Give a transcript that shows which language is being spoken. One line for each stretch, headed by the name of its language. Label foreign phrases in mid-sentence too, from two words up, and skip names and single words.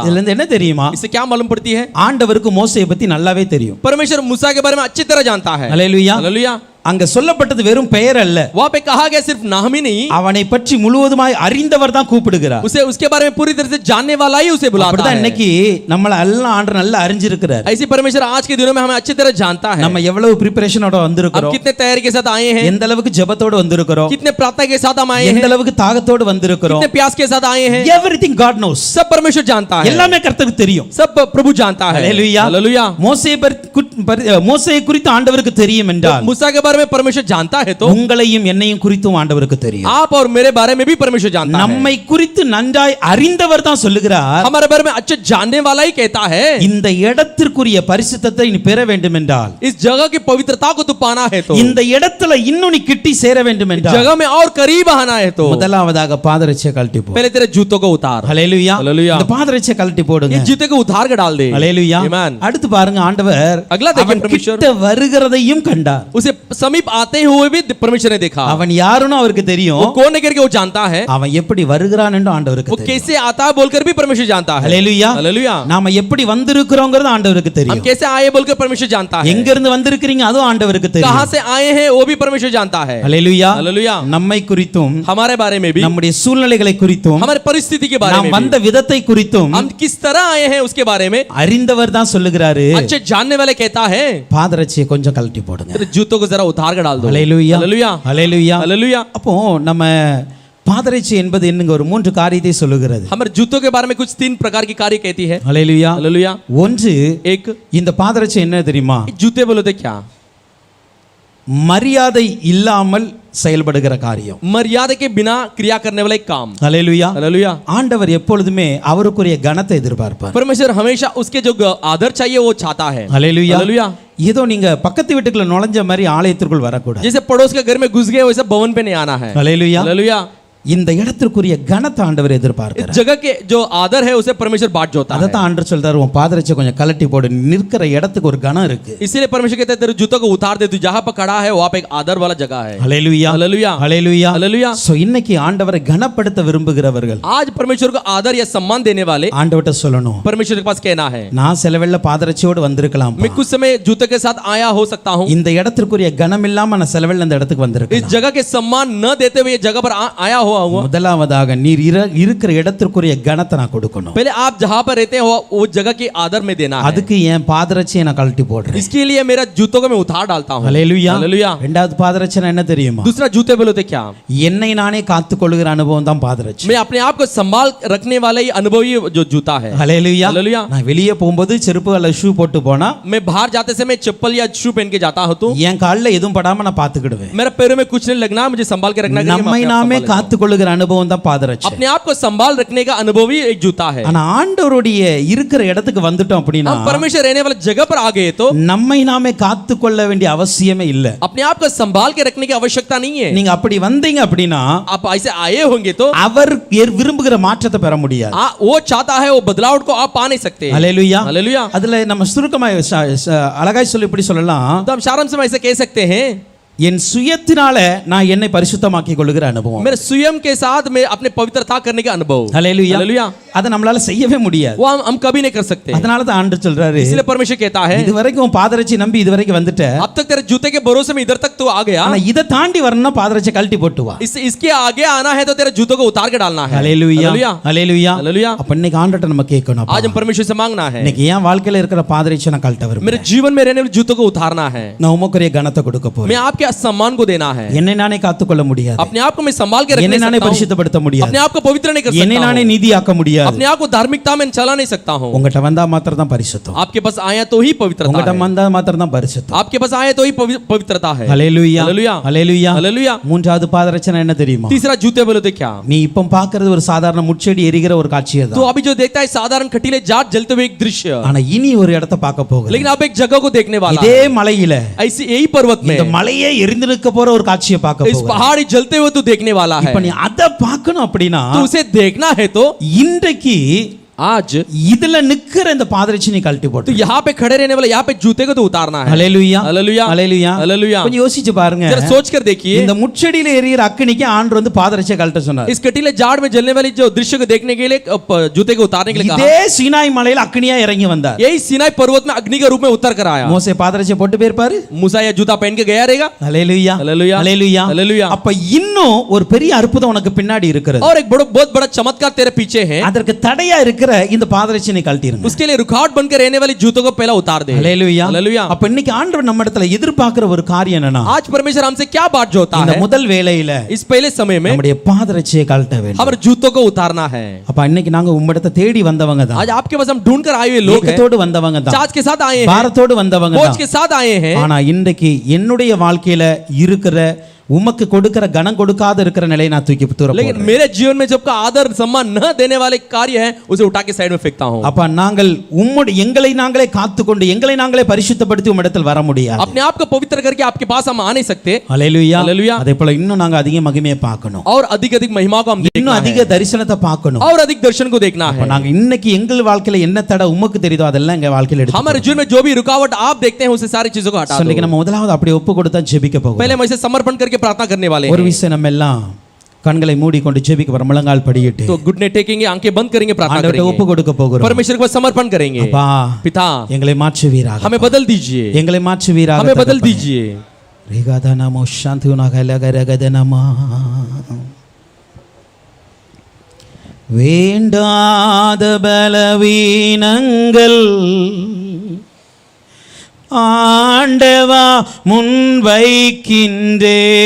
Tamil: இதுல இருந்து என்ன தெரியுமா?
Hindi: इससे क्या मालूम पड़ती है?
Tamil: ஆண்டவருக்கு மோசேயை பத்தி நல்லாவே தெரியும்.
Hindi: परमेश्वर मूसा के बारे में अच्छी तरह जानता है.
Tamil: ஹalleluya.
Hindi: हालेलुया.
Tamil: அங்க சொல்லப்பட்டது வெறும் பெயர் அல்ல.
Hindi: वहां पे कहा गया सिर्फ नाम ही नहीं,
Tamil: அவனை பற்றி முழுவதுமாய் அறிந்தவர் தான் கூப்பிடுகிறார்.
Hindi: उसे उसके बारे में पूरी तरह से जानने वाला ही उसे बुलाता
Tamil: அப்படிதான்
Hindi: है.
Tamil: இன்னைக்கு நம்மள எல்லாம் ஆண்டவர் நல்லா அறிஞ்சிருக்கிறார்.
Hindi: ऐसी परमेश्वर आज के दिनों में हमें अच्छी तरह जानता है.
Tamil: நம்ம எவ்வளவு பிரிபரேஷனோட
Hindi: अब
Tamil: வந்திருக்கிறோம்.
Hindi: कितने तैयारी के साथ आए हैं,
Tamil: எந்த அளவுக்கு ஜெபத்தோட வந்திருக்கிறோம்.
Hindi: कितने प्रार्थना के साथ हम आए
Tamil: எந்த
Hindi: हैं,
Tamil: அளவுக்கு தாகத்தோடு வந்திருக்கிறோம்.
Hindi: कितने प्यास के साथ आए हैं.
English: Everything God knows.
Hindi: सब परमेश्वर जानता है.
Tamil: எல்லாமே கர்த்தருக்கு தெரியும்.
Hindi: सब प्रभु जानता है.
Tamil: ஹalleluya.
Hindi: हालेलुया.
Tamil: மோசேயை குறித்து ஆண்டவருக்கு தெரியும் என்றால்
Hindi: मूसा के बारे में परमेश्वर जानता है तो
Tamil: உங்களையும் என்னையும் குறித்தும் ஆண்டவருக்கு தெரியும்.
Hindi: आप और मेरे बारे में भी परमेश्वर जानता है.
Tamil: நம்மை குறித்து நன்றாய் அறிந்தவர் தான் சொல்லுகிறார்.
Hindi: हमारे बारे में अच्छे जानने वाला ही कहता है.
Tamil: இந்த இடத்திற்குரிய பரிசுத்தத்தை நீ பெற வேண்டும் என்றால்,
Hindi: इस जगह की पवित्रता को तू पाना है तो,
Tamil: இந்த இடத்துல இன்னும் நீ கிட்டி சேர வேண்டும் என்றால்,
Hindi: जगह में और करीब आना है तो
Tamil: முதலாவதாக பாதரட்சியை கழட்டி போ.
Hindi: पहले तेरे जूतों को उतार.
Tamil: ஹalleluya.
Hindi: हालेलुया.
Tamil: இந்த பாதரட்சியை கழட்டி போடுங்க.
Hindi: ये जूते को उतार के डाल दे.
Tamil: ஹalleluya.
Hindi: आमीन.
Tamil: அடுத்து பாருங்க ஆண்டவர்
Hindi: अगला देखें
Tamil: அவன்
Hindi: परमेश्वर
Tamil: கிட்ட வருகிறதையும் கண்டார்.
Hindi: उसे समीप आते हुए भी परमेश्वर ने देखा.
Tamil: அவன் யாருன்னு அவருக்கு
Hindi: वो
Tamil: தெரியும்.
Hindi: कौन है करके वो जानता है.
Tamil: அவன் எப்படி வருகிறான் என்று ஆண்டவருக்கு
Hindi: वो
Tamil: தெரியும்.
Hindi: कैसे आता है बोलकर भी परमेश्वर जानता है.
Tamil: ஹalleluya.
Hindi: हालेलुया.
Tamil: நாம எப்படி வந்திருக்கிறோம்ங்கிறது ஆண்டவருக்கு
Hindi: हम
Tamil: தெரியும்.
Hindi: कैसे आए बोलकर परमेश्वर जानता है.
Tamil: எங்க இருந்து வந்திருக்கிறீங்க அதுவும் ஆண்டவருக்கு தெரியும்.
Hindi: कहां से आए हैं वो भी परमेश्वर जानता है.
Tamil: ஹalleluya.
Hindi: हालेलुया.
Tamil: நம்மை குறித்தும்
Hindi: हमारे बारे में भी,
Tamil: நம்முடைய சூழ்நிலைகளை குறித்தும்
Hindi: हमारे परिस्थिति के बारे में
Tamil: நாம்
Hindi: भी,
Tamil: வந்த விதத்தை குறித்தும்
Hindi: हम किस तरह आए हैं उसके बारे में
Tamil: அறிந்தவர் தான் சொல்லுகிறாரு.
Hindi: अच्छे जानने वाले कहता है
Tamil: பாதரட்சியை கொஞ்சம் கழட்டி போடுங்க.
Hindi: तेरे जूतों को जरा उतार कर डाल दो.
Tamil: ஹalleluya.
Hindi: हालेलुया.
Tamil: ஹalleluya.
Hindi: हालेलुया.
Tamil: அப்போ நம்ம பாதரட்சி என்பது என்னங்க ஒரு மூன்று காரியத்தை சொல்லுகிறது.
Hindi: हमारे जूतों के बारे में कुछ 3 प्रकार की कार्य कहती है.
Tamil: ஹalleluya.
Hindi: हालेलुया.
Tamil: ஒன்று,
Hindi: एक
Tamil: இந்த பாதரட்சி என்ன தெரியுமா?
Hindi: जूते बोलो तो क्या,
Tamil: மரியாதை இல்லாமல் செயல்படுகிற காரியம்.
Hindi: मर्यादा के बिना क्रिया करने वाला एक काम.
Tamil: ஹalleluya.
Hindi: हालेलुया.
Tamil: ஆண்டவர் எப்பொழுதுமே அவருக்குரிய கனத்தை எதிர்பார்ப்பார்.
Hindi: परमेश्वर हमेशा उसके जो आदर चाहिए वो चाहता है.
Tamil: ஹalleluya.
Hindi: हालेलुया.
Tamil: ஏதோ நீங்க பக்கத்து வீட்டுக்குள்ள நுழைஞ்ச மாதிரி ஆலயத்திற்குள் வரக்கூடாது.
Hindi: जैसे पड़ोस के घर में घुस गए वैसे भवन पे नहीं आना है.
Tamil: ஹalleluya.
Hindi: हालेलुया.
Tamil: இந்த இடத்திற்குரிய கனத்தை ஆண்டவர்
Hindi: इस
Tamil: எதிர்பார்க்கிறார்.
Hindi: जगह के जो आदर है उसे परमेश्वर बांट जोता है।
Tamil: அதைத்தான் ஆண்டவர் சொல்றாரு, உன் பாதரட்சை கொஞ்சம் கலட்டி போடு, நிற்கிற இடத்துக்கு ஒரு கனம் இருக்கு.
Hindi: इसीलिए परमेश्वर कहते हैं तेरे जूतों को उतार दे, तू जहां पर खड़ा है वहां पे एक आदर वाला जगह है।
Tamil: ஹல்லேலூயா,
Hindi: हालेलुया,
Tamil: ஹல்லேலூயா,
Hindi: हालेलुया।
Tamil: சோ இன்னைக்கு ஆண்டவரை கனப்படுத்த விரும்புகிறவர்கள்
Hindi: आज परमेश्वर को आदर या सम्मान देने वाले
Tamil: ஆண்டவர்ட்ட சொல்லணும்,
Hindi: परमेश्वर के पास कहना है,
Tamil: நான் சில வேளை பாதரட்சையோடு வந்திருக்கலாம்,
Hindi: मैं कुछ समय जूते के साथ आया हो सकता हूँ,
Tamil: இந்த இடத்திற்குரிய கனம் இல்லாம நான் சில வேளை இந்த இடத்துக்கு
Hindi: इस
Tamil: வந்திருக்கேன்.
Hindi: जगह के सम्मान न देते हुए ये जगह पर आया हुआ हूँ।
Tamil: முதலாவதாக நீர் இருக்கிற இடத்திற்குரிய கனத்தை நான் கொடுக்கணும்.
Hindi: पहले आप जहां पर रहते हो वो जगह की आदर में देना है।
Tamil: அதுக்கு என் பாதரட்சையை நான் கழட்டி போடுறேன்.
Hindi: इसके लिए मेरा जूतों को मैं उतार डालता हूँ।
Tamil: ஹல்லேலூயா,
Hindi: हालेलुया।
Tamil: இரண்டாவது பாதரட்சை என்ன தெரியுமா?
Hindi: दूसरा जूते बोलो तो क्या,
Tamil: என்னை நானே காத்துக்கொள்ளுகிற அனுபவம் தான் பாதரட்சை.
Hindi: मैं अपने आप को संभाल रखने वाला ही अनुभवी जो जूता है।
Tamil: ஹல்லேலூயா,
Hindi: हालेलुया।
Tamil: நான் வெளியே போகும்போது செருப்பு அல்ல ஷூ போட்டு போனா
Hindi: मैं बाहर जाते समय चप्पल या शू पहन के जाता हूँ तो
Tamil: என் காலில் எதுவும் படாம நான் பாத்துக்கிடுவேன்.
Hindi: मेरे पैरों में कुछ नहीं लगना, मुझे संभाल के रखना है।
Tamil: நம்மை நாமே காத்துக்கொள்ளுகிற அனுபவம் தான் பாதரட்சை.
Hindi: अपने आप को संभाल रखने का अनुभव ही एक जूता है।
Tamil: ஆனா ஆண்டவருடைய இருக்கிற இடத்துக்கு வந்துட்டோம் அப்படின்னா
Hindi: हम परमेश्वर रहने वाले जगह पर आ गए तो
Tamil: நம்மை நாமே காத்துக்கொள்ள வேண்டிய அவசியமே இல்ல.
Hindi: अपने आप को संभाल के रखने की आवश्यकता नहीं है।
Tamil: நீங்க அப்படி வந்தீங்க அப்படின்னா
Hindi: आप ऐसे आए होंगे तो
Tamil: அவர் விரும்புகிற மாற்றத்தை பெற முடியாது.
Hindi: वो चाहता है वो बदलाव को आप पा नहीं सकते।
Tamil: ஹல்லேலூயா,
Hindi: हालेलुया।
Tamil: அதுல நம்ம சுருக்கமா அழகாய் சொல்லி இப்படி சொல்லலாம்,
Hindi: तो हम सारांश में ऐसे कह सकते हैं,
Tamil: என் சுயத்தினால நான் என்னை பரிசுத்தமாக்கிக் கொள்ளுகிற அனுபவம்.
Hindi: मेरे स्वयं के साथ में अपने पवित्रता करने का अनुभव।
Tamil: ஹல்லேலூயா,
Hindi: हालेलुया।
Tamil: அதை நம்மளால செய்யவே முடியாது.
Hindi: वो हम कभी नहीं कर सकते।
Tamil: அதனால தான் ஆண்டவர் சொல்றாரு,
Hindi: इसलिए परमेश्वर कहता है,
Tamil: இதுவரைக்கும் உன் பாதரட்சை நம்பி இதுவரைக்கும் வந்துட்ட,
Hindi: अब तक तेरे जूते के भरोसे में इधर तक तो आ गया,
Tamil: ஆனா இதை தாண்டி வரணும்னா பாதரட்சை கழட்டி போட்டு வா.
Hindi: इसके आगे आना है तो तेरे जूतों को उतार के डालना है।
Tamil: ஹல்லேலூயா,
Hindi: हालेलुया,
Tamil: ஹல்லேலூயா.
Hindi: हालेलुया।
Tamil: அப்ப இன்னைக்கு ஆண்டவர்ட்ட நம்ம கேட்கணும்,
Hindi: आज हम परमेश्वर से मांगना है,
Tamil: இன்னைக்கு என் வாழ்க்கையில இருக்கிற பாதரட்சை நான் கழட்ட
Hindi: मेरे
Tamil: விரும்புறேன்.
Hindi: जीवन में रहने वाले जूतों को उतारना है।
Tamil: நான் உமக்குரிய கனத்தை கொடுக்க போறேன்.
Hindi: मैं आपके सम्मान को देना है।
Tamil: என்னை நானே காத்துக்கொள்ள முடியாது,
Hindi: अपने आप को मैं संभाल के रख
Tamil: என்னை
Hindi: नहीं
Tamil: நானே
Hindi: सकता हूं।
Tamil: பரிசுத்தப்படுத்த முடியாது,
Hindi: अपने आप को पवित्र नहीं कर
Tamil: என்னை
Hindi: सकता
Tamil: நானே
Hindi: हूं।
Tamil: நீதியாக்க முடியாது.
Hindi: अपने आप को धार्मिकता में चला नहीं सकता हूं।
Tamil: உங்ககிட்ட வந்தா மாத்திரம் தான் பரிசுத்தம்,
Hindi: आपके पास आया तो ही पवित्रता
Tamil: உங்ககிட்ட
Hindi: है।
Tamil: வந்தா மாத்திரம் தான் பரிசுத்தம்.
Hindi: आपके पास आया तो ही पवित्रता है।
Tamil: ஹல்லேலூயா,
Hindi: हालेलुया,
Tamil: ஹல்லேலூயா.
Hindi: हालेलुया।
Tamil: மூன்றாவது பாதரட்சை என்ன தெரியுமா?
Hindi: तीसरा जूते बोले तो क्या,
Tamil: நீ இப்போ பார்க்கிறது ஒரு சாதாரண முட்செடி எரிகிற ஒரு காட்சியை
Hindi: तो
Tamil: தான்.
Hindi: अभी जो देखता है साधारण खटीले जाट जलते हुए एक दृश्य,
Tamil: ஆனா இனி ஒரு இடத்தை பார்க்க போகுது.
Hindi: लेकिन आप एक जगह को देखने वाला
Tamil: இதே
Hindi: है।
Tamil: மலையில
Hindi: ऐसी यही पर्वत में
Tamil: இந்த மலையே எரிந்து நிற்க போற ஒரு காட்சியை பார்க்க
Hindi: इस
Tamil: போகுது.
Hindi: पहाड़ी जलते हुए तू देखने वाला है।
Tamil: இப்ப நீ அதை பார்க்கணும் அப்படின்னா
Hindi: तो उसे देखना है तो
Tamil: இன்றைக்கு
Hindi: आज
Tamil: இதுல நிக்கிற இந்த பாதரட்சை நீ கழட்டி
Hindi: तो
Tamil: போட்டு.
Hindi: यहाँ पे खड़े रहने वाले यहाँ पे जूते को तो उतारना है।
Tamil: ஹல்லேலூயா,
Hindi: हालेलुया,
Tamil: ஹல்லேலூயா.
Hindi: हालेलुया।
Tamil: கொஞ்சம் யோசிச்சு பாருங்க,
Hindi: जरा सोच कर देखिए,
Tamil: இந்த முட்செடியில எரியிற அக்கினிக்கு ஆண்டவர் வந்து பாதரட்சை கழட்ட சொன்னார்.
Hindi: इस कटीले जाड़ में जलने वाली जो दृश्य को देखने के लिए जूते को उतारने के लिए कहा।
Tamil: இதே சீனாய் மலையில அக்கினியா இறங்கி வந்தார்.
Hindi: यही सीनाई पर्वत में अग्नि के रूप में उतर कर आया।
Tamil: மோசே பாதரட்சை போட்டு போயிருப்பாரு.
Hindi: मूसा या जूता पहन के गया रहेगा।
Tamil: ஹல்லேலூயா,
Hindi: हालेलुया,
Tamil: ஹல்லேலூயா.
Hindi: हालेलुया।
Tamil: அப்ப இன்னும் ஒரு பெரிய அற்புதம் உனக்கு பின்னாடி இருக்கிறது.
Hindi: और एक बहुत बड़ा चमत्कार तेरे पीछे है।
Tamil: அதற்கு தடையா இருக்கிற இந்த பாதரட்சை நீ கழட்டிருங்க.
Hindi: उसके लिए रुकावट बनकर रहने वाली जूतों को पहला उतार दे।
Tamil: ஹல்லேலூயா,
Hindi: हालेलुया।
Tamil: அப்ப இன்னைக்கு ஆண்டவர் நம்ம இடத்துல எதிர்பார்க்கிற ஒரு காரியம் என்னன்னா,
Hindi: आज परमेश्वर हमसे क्या बात जोता
Tamil: இந்த
Hindi: है,
Tamil: முதல் வேளையில
Hindi: इस पहले समय में
Tamil: நம்முடைய பாதரட்சையை கழட்ட வேண்டும்.
Hindi: हमारे जूतों को उतारना है।
Tamil: அப்ப இன்னைக்கு நாங்க உம்மிடத்தை தேடி வந்தவங்க தான்,
Hindi: आज आपके पास हम ढूंढ कर आए हुए लोग हैं,
Tamil: ஏக்கத்தோடு வந்தவங்க தான்,
Hindi: चार्ज के साथ आए हैं,
Tamil: பாரத்தோடு வந்தவங்க
Hindi: बोझ
Tamil: தான்.
Hindi: के साथ आए हैं।
Tamil: ஆனா இன்றைக்கு என்னுடைய வாழ்க்கையில இருக்கிற உமக்கு கொடுக்கிற கனம் கொடுக்காத இருக்கிற நிலையை நான் தூக்கி தூர
Hindi: लेकिन
Tamil: போடுறேன்.
Hindi: मेरे जीवन में जब का आदर सम्मान न देने वाले कार्य है उसे उठा के साइड में फेंकता हूं।
Tamil: அப்ப நாங்கள் எங்களை நாங்களே காத்துக்கொண்டு எங்களை நாங்களே பரிசுத்தப்படுத்தி உம்மிடத்தில் வர முடியாது.
Hindi: अपने आप को पवित्र करके आपके पास हम आ नहीं सकते।
Tamil: ஹல்லேலூயா,
Hindi: हालेलुया।
Tamil: அதே போல இன்னும் நாங்க அதிக மகிமையை பார்க்கணும்,
Hindi: और अधिक अधिक महिमा को हम देखना
Tamil: இன்னும்
Hindi: है,
Tamil: அதிக தரிசனத்தை பார்க்கணும்.
Hindi: और अधिक दर्शन को देखना
Tamil: அப்ப
Hindi: है।
Tamil: நாங்க இன்னைக்கு எங்கள் வாழ்க்கையில என்ன தடை உமக்கு தெரியுதோ அதெல்லாம் எங்க வாழ்க்கையில எடுத்து
Hindi: हमारे जीवन में जो भी रुकावट आप देखते हैं उसे सारी चीजों को हटा
Tamil: இன்னைக்கு
Hindi: दो।
Tamil: நம்ம முதலாவது அப்படி ஒப்பு கொடுத்தா ஜெபிக்க போகிறோம்.
Hindi: पहले हम इसे समर्पण करके प्रार्थना करने वाले
Tamil: ஒரு
Hindi: हैं।
Tamil: விஷயம் நம்ம எல்லாம் கண்களை மூடிக்கொண்டு ஜெபிக்க போறோம், முழங்கால் படியிட்டு
Hindi: तो घुटने टेकेंगे, आंखें बंद करेंगे, प्रार्थना
Tamil: ஆண்டவர்ட்ட ஒப்பு
Hindi: करेंगे,
Tamil: கொடுக்க போகிறோம்.
Hindi: परमेश्वर को समर्पण करेंगे।
Tamil: அப்பா
Hindi: पिता
Tamil: எங்களை மாற்றுவீராக,
Hindi: हमें बदल दीजिए,
Tamil: எங்களை மாற்றுவீராக,
Hindi: हमें बदल दीजिए।
Tamil: ரிகதனமோ சாந்துனகலகரகதனமா வேண்டாத பலவீனங்கள் ஆண்டவா முன்வைக்கின்றே,